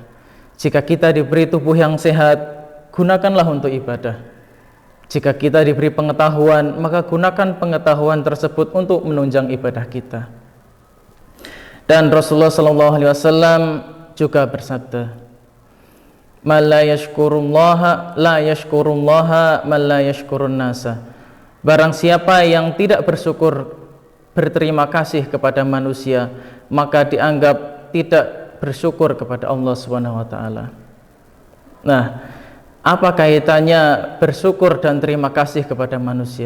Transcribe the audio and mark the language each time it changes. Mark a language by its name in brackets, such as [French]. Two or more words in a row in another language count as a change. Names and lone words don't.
[Indonesian] Jika kita diberi tubuh yang sehat, gunakanlah untuk ibadah. Jika kita diberi pengetahuan, maka gunakan pengetahuan tersebut untuk menunjang ibadah kita. Dan Rasulullah SAW juga bersabda, [Arabic] من لا يشكر الله لا يشكر الله من لا يشكر الناس. [Indonesian] Barang siapa yang tidak bersyukur, berterima kasih kepada manusia, maka dianggap tidak bersyukur kepada Allah [Arabic] سبحانه وتعالى. [Indonesian] Nah, apa kaitannya bersyukur dan terima kasih kepada manusia?